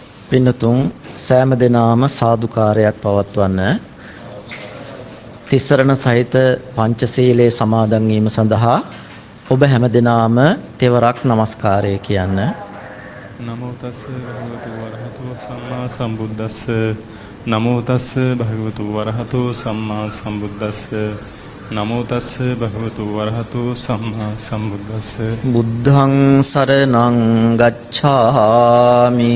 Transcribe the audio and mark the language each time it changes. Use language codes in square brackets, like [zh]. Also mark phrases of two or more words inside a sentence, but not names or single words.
[si] පින්නතුන් සෑම දිනාම සාදුකාරයක් පවත්වන්න තිසරණ සහිත පංචශීලයේ සමාදන් වීම සඳහා ඔබ හැම දිනාම තෙවරක් নমස්කාරය කියන්න. [pi] නමෝ තස්ස භගවතු වරහතෝ සම්මා සම්බුද්දස්ස. නමෝ තස්ස භගවතු වරහතෝ සම්මා සම්බුද්දස්ස. නමෝ තස්ස භගවතු වරහතෝ සම්මා සම්බුද්දස්ස. බුද්ධං සරණං ගච්ඡාමි.